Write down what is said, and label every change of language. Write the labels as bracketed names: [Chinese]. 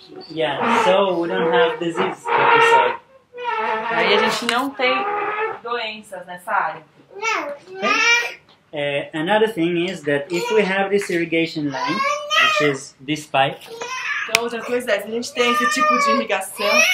[English] yeah, so we don't have disease of the soil. [Portuguese] Aí a gente não tem doenças nessa área. [English] Okay? Another thing is that if we have this irrigation line, which is this pipe, [Portuguese] Então, outra coisa é, se a gente tem esse tipo de irrigação,